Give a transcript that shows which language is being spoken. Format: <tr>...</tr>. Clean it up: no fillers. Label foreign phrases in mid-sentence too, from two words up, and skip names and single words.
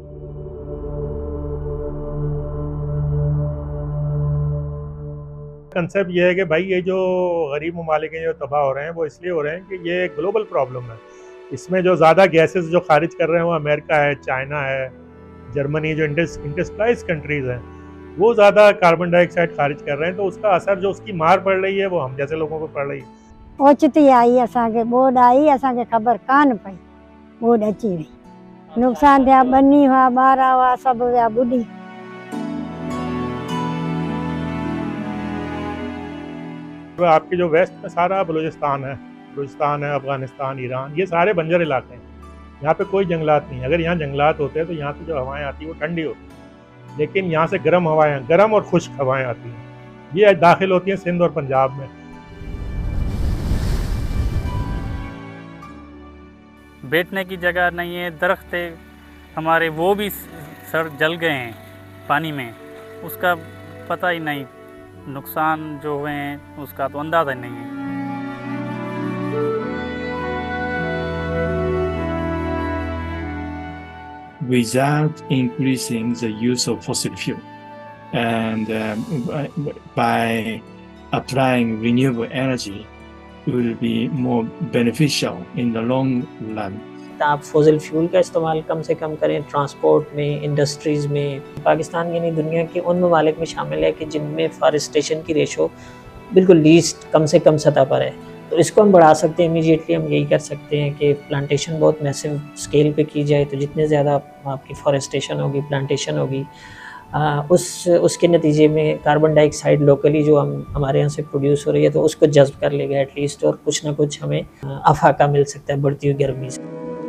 <ur>کانسیپٹ یہ ہے کہ بھائی یہ جو غریب ممالک ہیں جو تباہ ہو رہے ہیں وہ اس لیے ہو رہے ہیں کہ یہ ایک</ur> <en>global problem</en> <ur>ہے. اس میں جو زیادہ گیسز جو خارج کر رہے ہیں وہ امریکہ ہے، چائنہ ہے، جرمنی، جو</ur> <en>industrialized countries</en> <ur>ہیں وہ زیادہ</ur> <en>carbon dioxide</en> <ur>خارج کر رہے ہیں، تو اس کا اثر جو اس کی مار پڑ رہی ہے وہ ہم جیسے لوگوں کو پڑ رہی ہے.</ur> <sd>ओचिती आई असांखे बोर्ड आई, असांखे ख़बर कान पई, बोर्ड अची वई, नुक़सान थिया, बनी हुआ, ॿार हुआ, सभु विया ॿुॾी।</sd> <ur>تو آپ کے جو ویسٹ میں سارا بلوچستان ہے، افغانستان، ایران، یہ سارے بنجر علاقے ہیں. یہاں پہ کوئی جنگلات نہیں ہے۔ اگر یہاں جنگلات ہوتے ہیں تو یہاں سے جو ہوائیں آتی ہیں وہ ٹھنڈی ہوتی ہیں، لیکن یہاں سے گرم اور خشک ہوائیں آتی ہیں. یہ داخل ہوتی ہیں سندھ اور پنجاب میں. بیٹھنے کی جگہ نہیں ہے، درخت ہمارے وہ بھی سڑ جل گئے ہیں پانی میں، اس کا پتا ہی نہیں، نقصان جو ہوئے ہیں اس کا تو اندازہ نہیں ہے.</ur> <en>Without increasing the use of fossil fuel and by applying renewable energy will be more beneficial in the long run.</en> <ur>آپ</ur> <en>fossil fuel</en> <ur>کا استعمال کم سے کم کریں ٹرانسپورٹ میں، انڈسٹریز میں. پاکستان یعنی دنیا کے ان ممالک میں شامل ہے کہ جن میں فاریسٹیشن کی ریشو بالکل لیسٹ کم سے کم سطح پر ہے. تو اس کو ہم بڑھا سکتے ہیں. امیڈیئٹلی ہم یہی کر سکتے ہیں کہ پلانٹیشن بہت</ur> <en>massive scale</en> <ur>پہ کی جائے، تو جتنے زیادہ آپ کی فاریسٹیشن ہوگی، پلانٹیشن ہوگی، اس کے نتیجے میں</ur> <en>carbon dioxide locally</en> <ur>جو ہمارے یہاں سے پروڈیوس ہو رہی ہے تو اس کو جذب کر لے گا ایٹ لیسٹ، اور کچھ نہ کچھ ہمیں افاقہ مل سکتا ہے بڑھتی ہوئی گرمی سے.</ur>